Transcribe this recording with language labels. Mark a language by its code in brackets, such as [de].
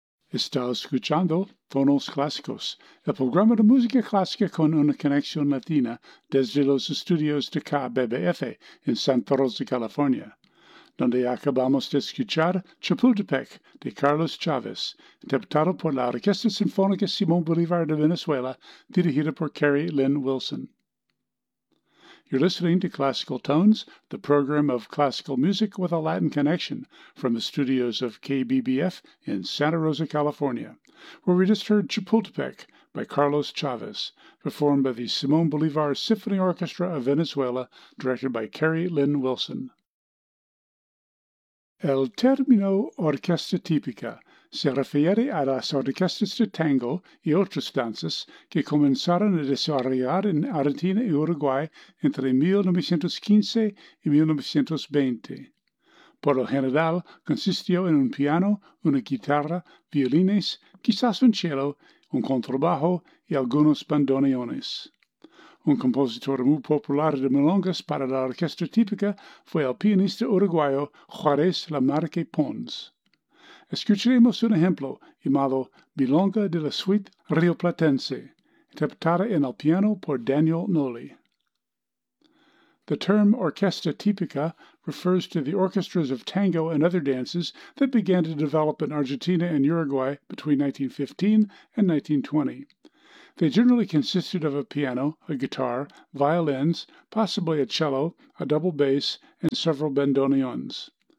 [es] Estaba escuchando tonos clásicos, el programa de música clásica con una conexión latina desde los estudios de KBBF en Santa Rosa, California, donde acabamos de escuchar Chapultepec de Carlos Chávez, interpretado por la Orquesta Sinfónica Simón Bolívar de Venezuela, dirigida por Carrie Lynn Wilson. [en] You're listening to Classical Tones, the program of classical music with a Latin connection from the studios of KBBF in Santa Rosa, California, where we just heard Chapultepec by Carlos Chávez, performed by the Simón Bolívar Symphony Orchestra of Venezuela, directed by Carrie Lynn Wilson. [es] El término orquesta típica se refiere a las orquestas de tango y otras danzas que comenzaron a desarrollar en Argentina y Uruguay entre 1915 y 1920. Por lo general, consistió en un piano, una guitarra, violines, quizás un cello, un contrabajo y algunos bandoneones. Un compositor muy popular de milongas para la orquesta típica fue el pianista uruguayo Juárez Lamarque Pons. Escucharemos un ejemplo llamado Milonga de la Suite Rioplatense, interpretada en el piano por Daniel Noli. [en] The term orquesta típica refers to the orchestras of tango and other dances that began to develop in Argentina and Uruguay between 1915 and 1920. They generally consisted of a piano, a guitar, violins, possibly a cello, a double bass, and several bandoneons.